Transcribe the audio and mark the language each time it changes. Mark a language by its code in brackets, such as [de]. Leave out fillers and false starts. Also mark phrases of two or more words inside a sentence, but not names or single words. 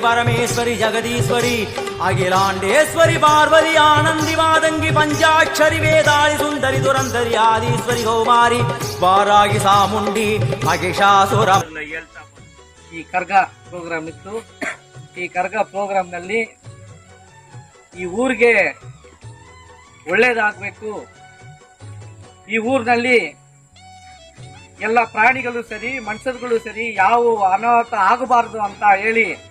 [sa] परमेश्वरी जगदीश्वरी अखिलांडेश्वरी पार्वती आनंदी मादंगी पंचाक्षरी वेदाली सुंदरी दुरंधरी आदिश्वरी कौमारी वारागी सामुंडी महिषासुर. [kn] ಈ ಕರ್ಗ ಪ್ರೋಗ್ರಾಮ್ ಇತ್ತು. ಈ ಕರ್ಗ ಪ್ರೋಗ್ರಾಮ್ ನಲ್ಲಿ ಈ ಊರಿಗೆ ಒಳ್ಳೇದಾಗಬೇಕು, ಈ ಊರಿನಲ್ಲಿ ಎಲ್ಲ ಪ್ರಾಣಿಗಳು ಸರಿ ಮನುಷ್ಯರುಗಳು ಸರಿ ಯಾವ ಅನಾಹುತ ಆಗಬಾರದು ಅಂತ ಹೇಳಿ